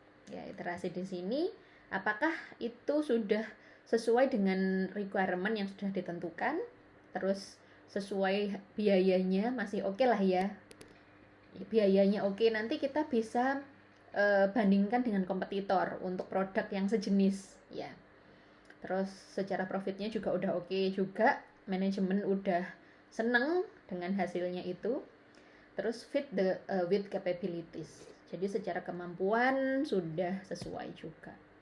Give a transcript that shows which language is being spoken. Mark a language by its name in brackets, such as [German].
[Indonesian] Ya, iterasi di sini apakah itu sudah sesuai dengan requirement yang sudah ditentukan, terus sesuai biayanya masih oke lah ya. Biayanya oke, nanti kita bisa bandingkan dengan kompetitor untuk produk yang sejenis ya. Terus secara profitnya juga udah oke juga, manajemen udah seneng dengan hasilnya itu. [English] Terus fit with capabilities. [Indonesian] Jadi secara kemampuan sudah sesuai juga.